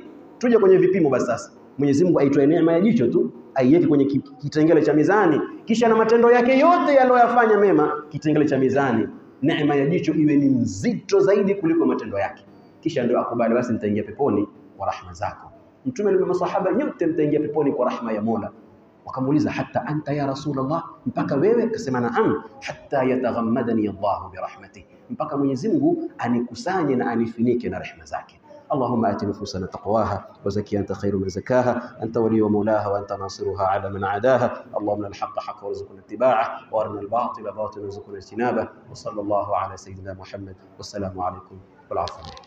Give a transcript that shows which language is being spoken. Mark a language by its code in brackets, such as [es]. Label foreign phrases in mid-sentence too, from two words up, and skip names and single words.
[sw] Tuje kwenye vipimo basi. Sasa Mwenyezi Mungu aitoe neema ya jicho tu aiweke kwenye kitengele cha mizani, kisha na matendo yake yote yanoyafanya mema kitengele cha mizani, neema ya jicho iwe ni mzito zaidi kuliko matendo yake, kisha ndio akubali basi nitaingia peponi kwa rahma zako. Mtume na masahaba nyote mtaingia peponi kwa rahma ya Mola. Wakamuuliza [ar] حتى أنت يا رسول الله, [sw] mpaka wewe? Akasema naam, [ar] حتى يتغمدني الله برحمته, [sw] mpaka Mwenyezi Mungu anikusanye na anifinike na rehema zake. [ar] اللهم آت نفوسنا تقواها وزكها أنت خير من زكاها، أنت ولي ومولاها وأنت ناصرها على من عاداها. اللهم الحق حقا وارزقنا اتباعه، وارنا الباطل باطلا وارزقنا اجتنابه. وصلى الله على سيدنا محمد، والسلام عليكم والعفو.